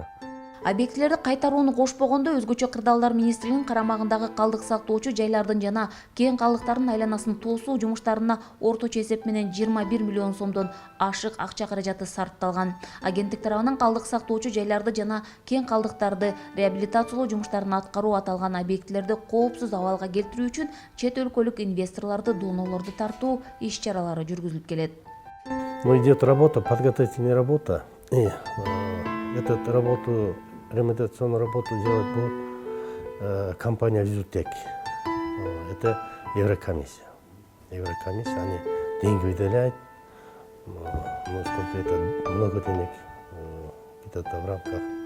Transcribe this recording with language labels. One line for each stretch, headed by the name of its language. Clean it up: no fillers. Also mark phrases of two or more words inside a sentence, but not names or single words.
Kyrgyz: Объектилерди кайтарууну кошпогондо өзгөчө кырдаалдар министрлигинин карамагындагы калдык сактоочу жайлардын жана кең калдыктардын айланасын тосуу жумуштарына орточо эсеп менен 21 миллион сомдон ашык акча каражаты сарпталган. Агенттик тарабынан калдык сактоочу жайларды жана кең калдыктарды реабилитациялоо жумуштарын аткаруу аталган объектилерди коопсуз абалга келтирүү үчүн чет өлкөлүк инвесторлорду, донорлорду тартуу иш-чаралары жүргүзүлүп келет.
Russian: Идет работа, подготовительная работа. Эту работу, ремонтационную работу делать будет компания «Визутек». Это Еврокомиссия. Еврокомиссия, они деньги выделяют. Сколько это, много денег, где-то в рамках.